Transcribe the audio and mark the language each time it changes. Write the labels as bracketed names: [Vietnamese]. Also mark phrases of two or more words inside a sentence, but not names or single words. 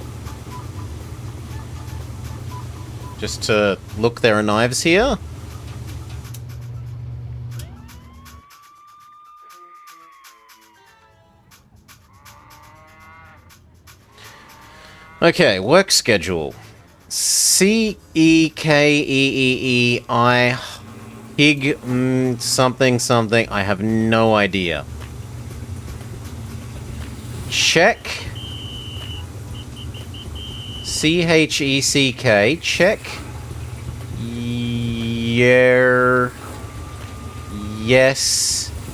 [English] Just to look, there are knives here? Okay, work schedule. C-E-K-E-E-E-I Hig something something. I have no idea. Check. C-H-E-C-K. Check. Yes.